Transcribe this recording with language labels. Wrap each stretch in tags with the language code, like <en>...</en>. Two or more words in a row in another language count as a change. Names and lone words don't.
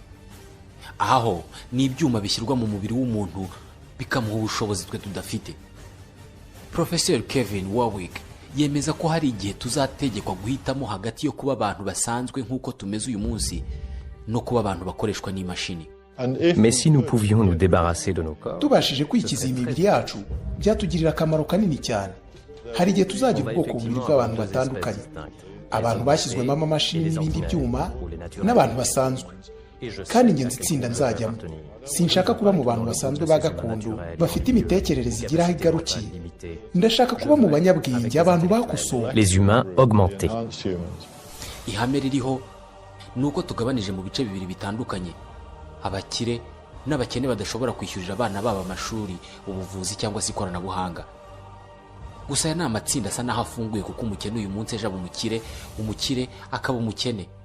<rw>Aho ni ibyuma bishyirwa mu mubiri w'umuntu bikamuha ubushobozi twe tudafite. Professor Kevin Warwick yemeza ko hari igihe tuzategekwa guhitamo hagati yo kuba abantu basanzwe nk'uko tumeze uyu munsi no kuba abantu bakoreshwa n'imashini.</rw> <fr>Mais si nous pouvions nous débarrasser de nos corps,</fr> <rw>tubashije kwikiza imibiri yacu byatugirira akamaro kanini cyane. Hari igihe tuzagira ubwoko bubiri bw'abantu batandukanye, abantu bashyizwemo amamashini n'ibindi byuma n'abantu basanzwe. Kandi njye nzitsinda nzajyamo. Sinshaka kuba mu bantu basanzwe ba gakondo bafite imitekerereze igira aho igarukiye. Ndashaka kuba mu banyabwenge, abantu bakosowe,</rw> <fr>les humains augmentés.</fr> <rw>Ihame ririho ni uko tugabanije mu bice bibiri bitandukanye: abakire n'abakene badashobora kwishyurira abana babo amashuri, ubuvuzi cyangwa se ikoranabuhanga. Gusa aya ni amatsinda asa n'aho afunguye, kuko umukene uyu munsi ejo aba umukire akaba umukene.</rw>